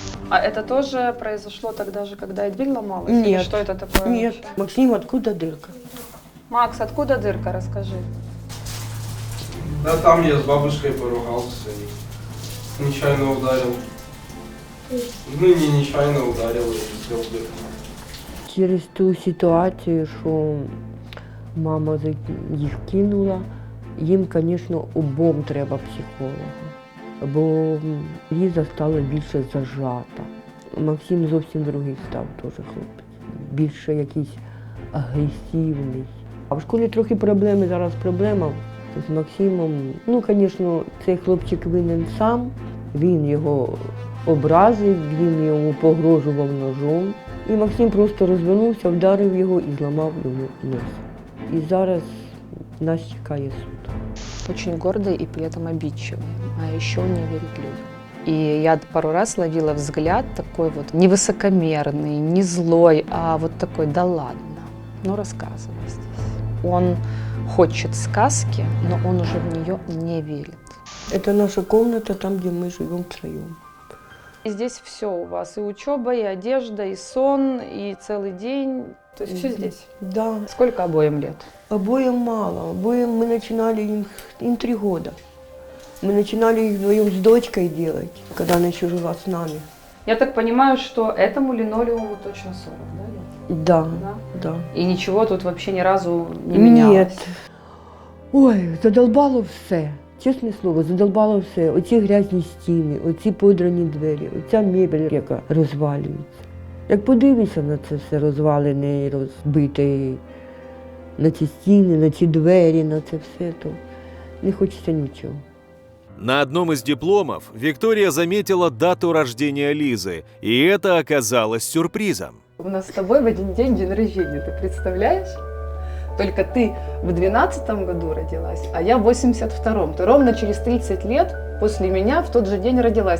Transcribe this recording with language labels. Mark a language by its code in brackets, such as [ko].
[ru] А это тоже произошло тогда же, когда и дверь ломалась? Или Нет. что это такое? Нет. вообще? Максим, откуда дырка? Макс, откуда дырка? Расскажи. Да там я с бабушкой поругался и нечаянно ударил. Ну не нечаянно ударил и сделал дырку. [uk] Через ту ситуацію, що мама їх кинула, їм, звісно, обом треба психолога. Бо Ліза стала більше зажата. Максим зовсім другий став теж хлопець. Більше якийсь агресивний. А в школі трохи проблеми, зараз проблема з Максимом. Ну, звісно, цей хлопчик винен сам. Він його образив, він йому погрожував ножом. І Максим просто розвернувся, вдарив його і зламав йому нос. І зараз нас чекає суд. [ru] Очень гордый и при этом обидчивый, а еще не верит людям. И я пару раз ловила взгляд такой вот не высокомерный, не злой, а вот такой, да ладно, ну рассказывай здесь. Он хочет сказки, но он уже в нее не верит. Это наша комната, там, где мы живем втроем. И здесь все у вас, и учеба, и одежда, и сон, и целый день, то есть все здесь. Да, Сколько обоим лет? обоим мало. Обоим мы начинали, им 3 года. Мы начинали их вдвоем с дочкой делать, когда она еще жила с нами. Я так понимаю, что этому линолеуму точно 40, да? лет? Да, Да. да. И ничего тут вообще ни разу не менялось? Нет. Ой, задолбало все. [uk] Чесне слово, [ru] задолбало все. [uk] Оці грязні стіни, оці подрані двері, оця мебель, яка розвалюється. Як подивишся на це все розвалене і розбите, на ці стіни, на ці двері, на це все, то не хочеться нічого. [ru] На одном из дипломов Виктория заметила дату рождения Лизы, и это оказалось сюрпризом. У нас с тобой в один день рождения, ты представляешь? Только ты в 12-м году родилась, а я в 82-м. Ты ровно через 30 лет после меня в тот же день родилась.